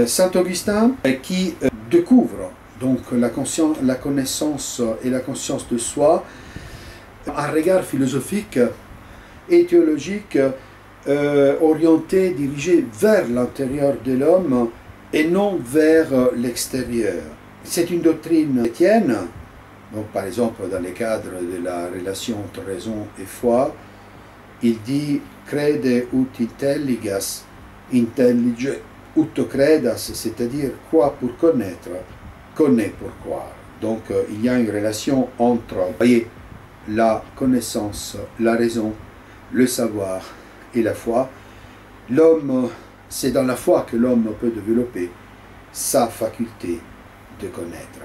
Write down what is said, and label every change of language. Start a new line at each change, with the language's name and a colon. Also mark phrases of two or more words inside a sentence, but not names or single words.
French: Saint Augustin qui découvre donc la connaissance et la conscience de soi, un regard philosophique et théologique orienté, dirigé vers l'intérieur de l'homme et non vers l'extérieur. C'est une doctrine chrétienne Donc par exemple dans le cadre de la relation entre raison et foi, il dit
Latin: crede ut intelligas, intellige ut credas,
French: c'est-à-dire croire pour connaître, connaît pour croire. Donc il y a une relation entre, voyez, la connaissance, la raison, le savoir et la foi. L'homme, c'est dans la foi que l'homme peut développer sa faculté de connaître.